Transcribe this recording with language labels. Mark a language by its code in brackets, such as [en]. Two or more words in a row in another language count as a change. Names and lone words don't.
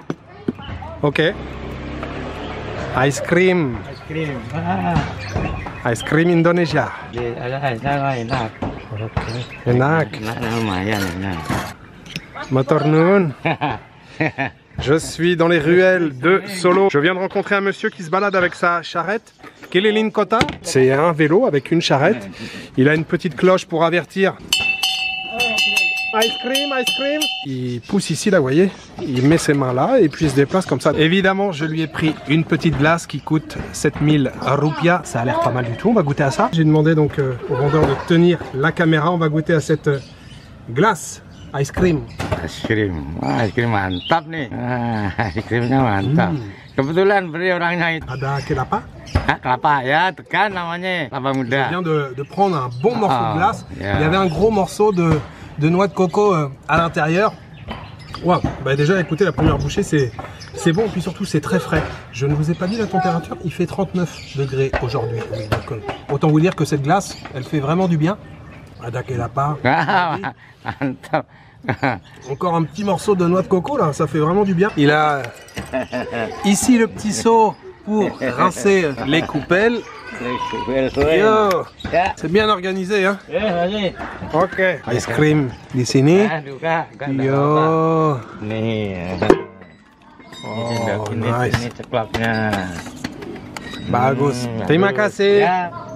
[en] Ok. Ice cream. Ice cream. Ice cream Indonesia. [id] Enak. Enak. Lumayan enak. Motor Noon. [fr] Je suis dans les ruelles de Solo. Je viens de rencontrer un monsieur qui se balade avec sa charrette. [id] Kelelin Kota. [fr] C'est un vélo avec une charrette. Il a une petite cloche pour avertir. [en] Ice cream, ice cream. [fr] Il pousse ici, là, vous voyez. Il met ses mains là et puis il se déplace comme ça. Évidemment, je lui ai pris une petite glace qui coûte 7000 roupias. Ça a l'air pas mal du tout. On va goûter à ça. J'ai demandé donc au vendeur de tenir la caméra. On va goûter à cette glace. [en] Ice cream. Ice cream [id] mantap nih. [en] Ice creamnya [id] mantap. Kebetulan beli orangnya itu. Ada kelapa. Kelapa ya, tekan namanya, kelapa muda. [fr] Je viens de prendre un bon morceau de glace. Il y avait un gros morceau de noix de coco à l'intérieur. Waouh, bah déjà écoutez, la première bouchée c'est bon, puis surtout c'est très frais. Je ne vous ai pas dit la température, il fait 39 degrés aujourd'hui. Oui, donc, autant vous dire que cette glace, elle fait vraiment du bien. [id] Ada kelapa. Mantap. [fr] Encore un petit morceau de noix de coco là, ça fait vraiment du bien. Il a ici le petit seau pour rincer les coupelles. Yo, c'est bien organisé hein. [id] Ok. [en] Ice cream [id] di sini. Yo. Nih. [en] Oh, nice. [id] Ini ceklapnya. Bagus. Terima kasih. Ya.